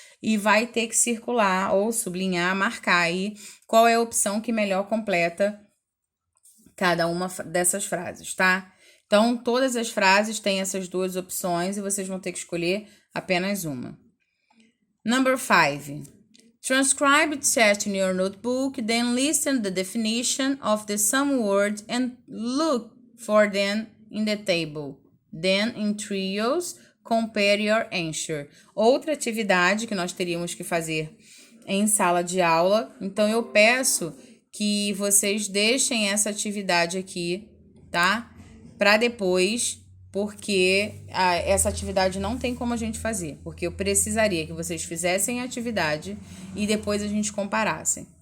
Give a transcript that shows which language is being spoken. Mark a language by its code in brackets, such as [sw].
[pt] E vai ter que circular ou sublinhar, marcar aí qual é a opção que melhor completa cada uma dessas frases, tá? Então, todas as frases têm essas 2 opções e vocês vão ter que escolher apenas uma. [en] Number 5. Transcribe the text in your notebook, then listen the definition of the some word and look for them in the table. Then, in trios, compare your answer. [pt] Outra atividade que nós teríamos que fazer em sala de aula. Então, eu peço que vocês deixem essa atividade aqui, tá? Para depois, porque essa atividade não tem como a gente fazer. Porque eu precisaria que vocês fizessem a atividade e depois a gente comparassem.